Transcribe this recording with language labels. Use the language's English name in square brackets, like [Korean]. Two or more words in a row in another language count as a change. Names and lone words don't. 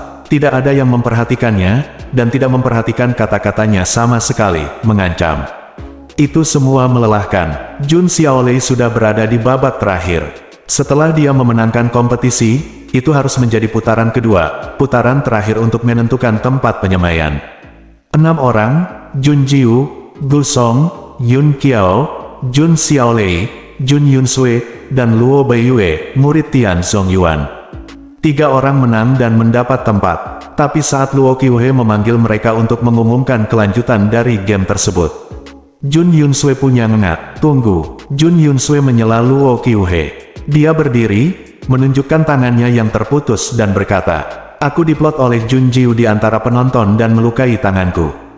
[Indonesian] Tidak ada yang memperhatikannya, dan tidak memperhatikan kata-katanya sama sekali, mengancam. Itu semua melelahkan. Jun Xiaolei sudah berada di babak terakhir. Setelah dia memenangkan kompetisi, itu harus menjadi putaran kedua, putaran terakhir untuk menentukan tempat penyemaian. 6 orang, Jun Jiu, Gusong, Yun Qiao, Jun Xiaolei, Jun Yun Sue, dan Luo Baiyue, murid Tian Zongyuan. 3 orang menang dan mendapat tempat. Tapi saat Luo Qiuhe memanggil mereka untuk mengumumkan kelanjutan dari game tersebut, Jun Yun Sue punya ngengat. Tunggu. Jun Yun Sue menyela Luo Qiuhe. Dia berdiri, menunjukkan tangannya yang terputus dan berkata, aku diplot oleh Jun Jiu di antara penonton dan melukai tanganku.